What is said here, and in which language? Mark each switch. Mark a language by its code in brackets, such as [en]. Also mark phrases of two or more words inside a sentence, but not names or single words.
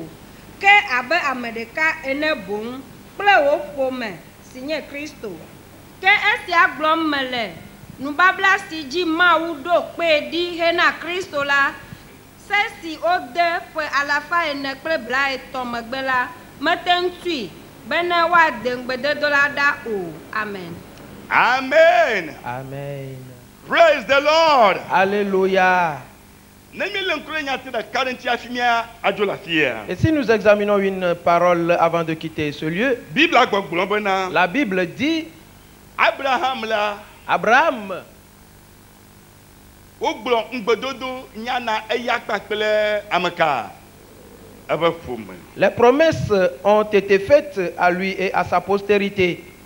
[ee] Ke abe ame ɖeka ene boŋ kple wo ƒome si nye Kristo. Ke esia gblɔm mele nubabla si dzi Mawu ɖo kpe ɖi hena Kristo la, se si ode ƒe 430 megbe la mete ŋutui bena woade ŋugbedodo la ɖa o. Amen. Amen. Amen. [en] Praise the Lord. [fr] Alléluia. Et Et si nous examinons une parole avant de quitter ce lieu, la Bible dit Abraham les promesses ont été faites à lui et à sa postérité.